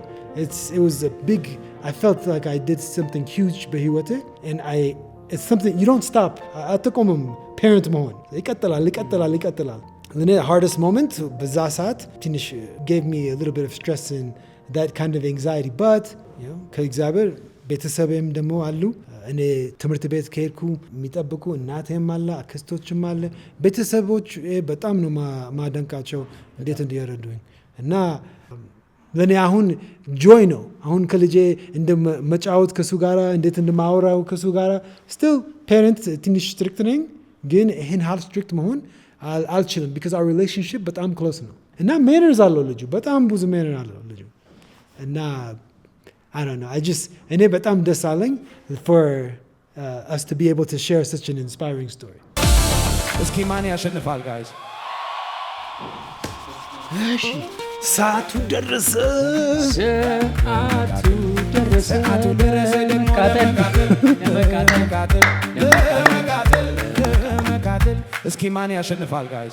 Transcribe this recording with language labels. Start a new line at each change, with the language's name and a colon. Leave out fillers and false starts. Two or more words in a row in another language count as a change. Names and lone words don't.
English: It was a big, I felt like I did something huge በህይወቴ and it's something you don't stop.
Amharic: አትቆምም parent መሆን ይቀጥላል።
English: The hardest moment
Amharic: በዛ ሰዓት ትንሽ
English: gave me a little bit of stress and that kind of anxiety, but
Amharic: ከእግዚአብሔር ቤተሰብም ደግሞ አሉ። እኔ ትምህርት ቤት ከሄድኩ የሚጠብቁ እናቴም አለ፣ አክስቶችም አለ። ቤተሰቦች በጣም ነው ማደንቃቸው እንዴት እንዲረዱኝ እና ለእኔ አሁን ጆይ ነው። አሁን ከልጄ እንደመጫወት ከሱ ጋር እንዴት እንደማወራው ከሱ ጋር
English: still parent
Amharic: ትንሽ ስትሪክት ነኝ፣ ግን ይህን ሀል ስትሪክት መሆን አልችልም።
English: because our relationship
Amharic: በጣም ክሎስ ነው እና ሜነርስ አለው ልጁ፣ በጣም ብዙ ሜነር አለው ልጁ እና
English: I don't know.
Amharic: እኔ በጣም ደስ አለኝ
English: for us to be able to share such an inspiring story.
Amharic: እስኪ ማን ያሸንፋል ጋይስ? እሺ ሰዓቱ ደረሰ። እስኪ ማን ያሸንፋል ጋይስ?